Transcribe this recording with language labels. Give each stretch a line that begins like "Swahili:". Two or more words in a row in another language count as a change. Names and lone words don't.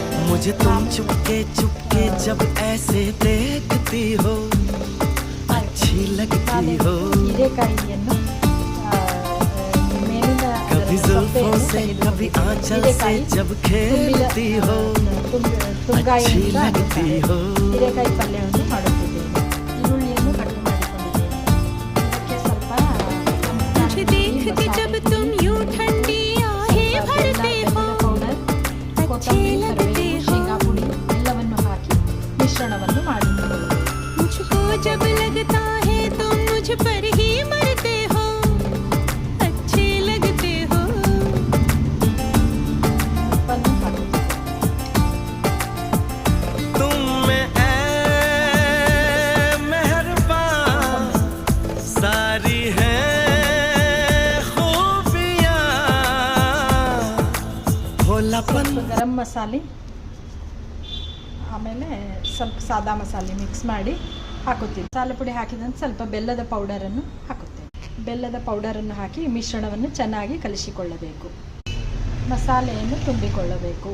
Hindi: मुझे तुम चुपके चुपके जब ऐसे देखती हो अच्छी लगती हो
Kannada: ಹೀರೆಕಾಯಿಯನ್ನು ಮೇಲಿನ
Hindi: कभी जुल्फों से कभी आंचल से जब खेलती हो अच्छी लगती हो
Kannada: ಹೀರೆಕಾಯಿ ಪಲ್ಯವನ್ನು ಮಾಡುತ್ತಿದ್ದೇನೆ. ಈರುಳ್ಳಿಯನ್ನು ಕಟ್ ಮಾಡಿಕೊಂಡಿದ್ದೇನೆ. ಇದಕ್ಕೆ ಸ್ವಲ್ಪ
Hindi: मुझे देख के जब तुम यूं ठंडी आहें भरते हो
Kannada: ಪೌಡರ್, ಕೊತ್ತಂಬರಿ, ಕರಿಬೇವು, ಶೇಂಗಾ ಪುಡಿ ಎಲ್ಲವನ್ನು ಹಾಕಿ ಮಿಶ್ರಣವನ್ನು ಮಾಡಿಕೊಳ್ಳುವುದು.
Hindi: मुझको जब लगता है तुम मुझ पर ही मरते हो अच्छे लगते हो
Kannada: ಉಪ್ಪನ್ನು ಹಾಕುತ್ತೇವೆ.
Hindi: तुम में ऐ मेहरबान सारी है खूबियां भोलापन
Kannada: ಸ್ವಲ್ಪ ಗರಂ ಮಸಾಲೆ, ಆಮೇಲೆ ಸ್ವಲ್ಪ ಸಾದಾ ಮಸಾಲೆ ಮಿಕ್ಸ್ ಮಾಡಿ ಹಾಕುತ್ತೀವಿ. ಮಸಾಲೆ ಪುಡಿ ಹಾಕಿದಂತೆ ಸ್ವಲ್ಪ ಬೆಲ್ಲದ ಪೌಡರನ್ನು ಹಾಕುತ್ತೇವೆ. ಬೆಲ್ಲದ ಪೌಡರನ್ನು ಹಾಕಿ ಮಿಶ್ರಣವನ್ನು ಚೆನ್ನಾಗಿ ಕಲಿಸಿಕೊಳ್ಳಬೇಕು. ಮಸಾಲೆಯನ್ನು ತುಂಬಿಕೊಳ್ಳಬೇಕು.